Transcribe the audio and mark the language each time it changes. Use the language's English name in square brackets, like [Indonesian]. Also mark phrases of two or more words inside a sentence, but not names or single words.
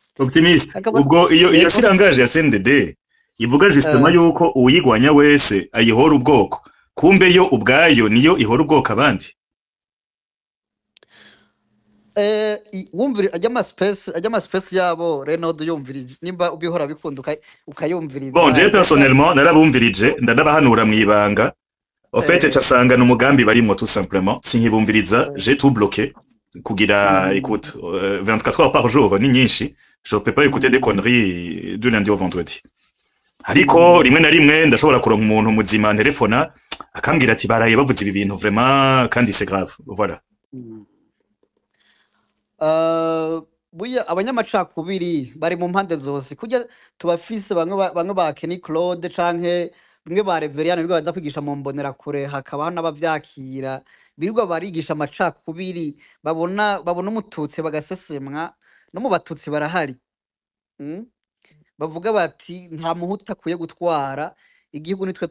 [Rundi] optimiste ubwo iyo sirangaje ya CNDD ivuga justement yuko uyigwanya wese ayihora ubwoko kumbe yo ubwayo niyo ihora ubwoko abandi wumvira ajya ama space yabo Renaud yumvirije nimba ubihora bikunda bon ukayumviriza [French] je personnellement [Rundi] narabumvirije ndanabahanura mwibanga [French] en fait [Rundi] casanga n'umugambi barimo [French] tout simplement [Rundi] sinkibumviriza [French] j'ai tout bloqué [Rundi] kugira [French] écoute 24 heures par jour [Rundi] ni nyinshi [French] je peux pas écouter des conneries de lundi au vendredi [Rundi] ariko rimwe na rimwe ndashobora kuronka umuntu muzima telefona akambwira ati baraye bavuze ibi bintu vraiment kandi [French] c'est grave voilà [Rundi] buya abanyamacakubiri bari mu mpande zose kujya tubafise bamwe ba Kenny Claude canke bimwe ba Reveriana bigo baza kwigisha mu mbonera kure hakaba n'abavyakira birirwa barigisha amacakubiri babona umututsi bagasesemwa no mu batutsi barahari bavuga bati nta muhuta akwiye gutwara igihugu nitwe